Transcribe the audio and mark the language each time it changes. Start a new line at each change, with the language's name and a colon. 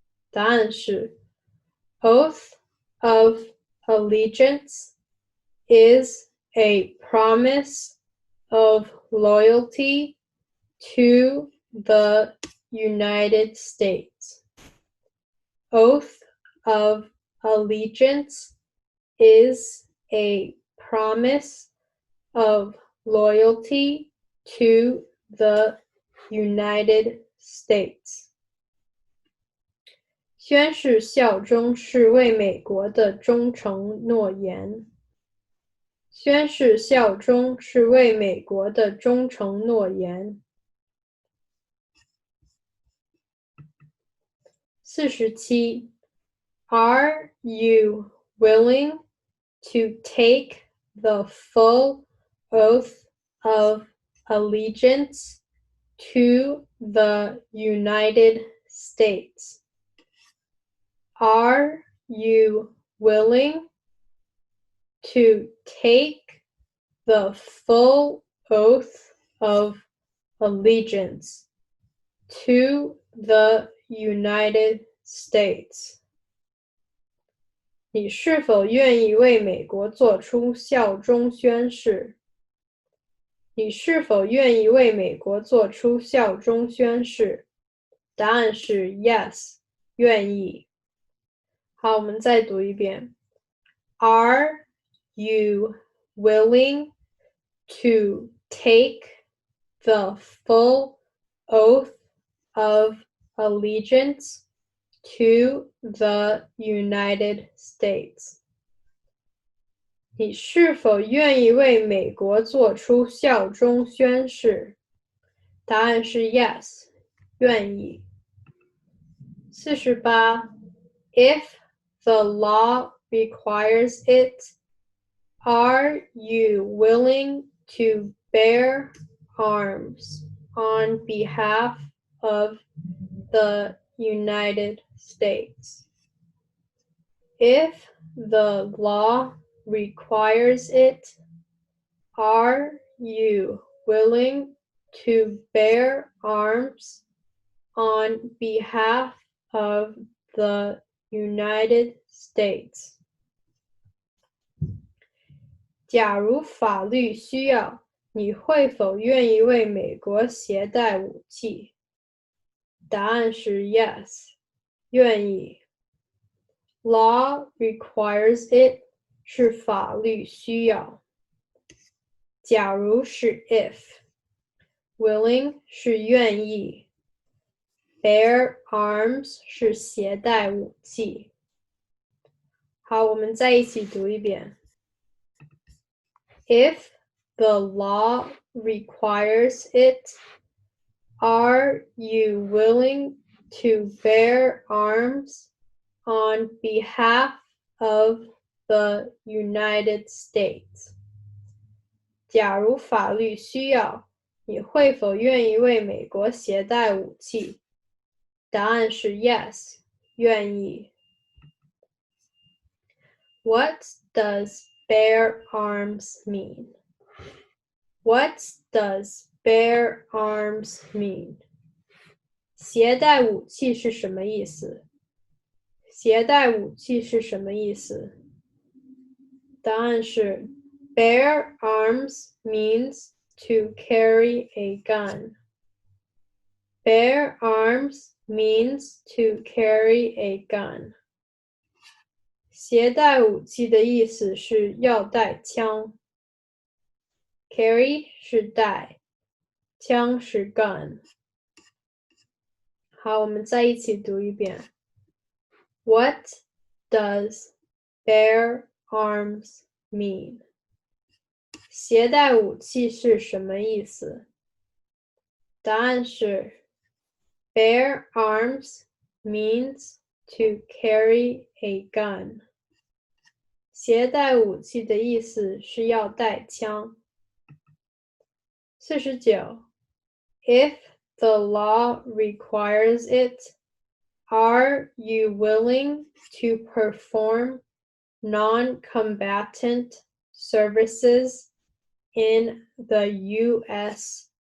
Chinese: 答案是
English: Oath of allegiance is a promise of loyalty to the United States. Oath of allegiance is a promise of loyalty to the United States.
Chinese: 宣誓效忠是为美国的忠诚诺言。宣誓效忠是为美国的忠诚诺言。 47.
English: Are you willing to take the full oath of allegiance to the United States? Are you willing to take the full oath of allegiance to the United States?
Chinese: 你是否愿意为美国做出效忠宣誓？你是否愿意为美国做出效忠宣誓？答案是
English: yes，
Chinese: 愿意。好，我们再读一遍。
English: Are you willing to take the full oath of allegiance to the United States?
Chinese: 你是否愿意为美国做出效忠宣誓？答案是
English: yes，
Chinese: 愿意。48.
English: If the law requires it, are you willing to bear arms on behalf of the United States? If the law requires it, are you willing to bear arms on behalf of the United States?
Chinese: 假如法律需要，你会否愿意为美国携带武器？答案是
English: yes，
Chinese: 愿意。
English: Law requires it
Chinese: 是法律需要。假如是 if， willing 是愿意。
English: Bear arms
Chinese: 是携带武器。好，我们再一起读一遍。
English: If the law requires it, are you willing to bear arms on behalf of the United States?
Chinese: 假如法律需要，你会否愿意为美国携带武器？答案是
English: yes，
Chinese: 愿意。
English: What does bear arms mean? What does bear arms mean?
Chinese: 携带武器是什么意思？携带武器是什么意思？答案是
English: bear arms means to carry a gun. Bear arms means to carry a gun.
Chinese: 携带武器的意思是要带枪。 Carry 是带，枪是 gun。好，我们再一起读一遍。
English: What does bear arms mean?
Chinese: 携带武器是什么意思？答案是
English: Bear arms means to carry a gun.
Chinese: 携带武器的意思是要带枪。 49.
English: If the law requires it, are you willing to perform non-combatant services in the U.S.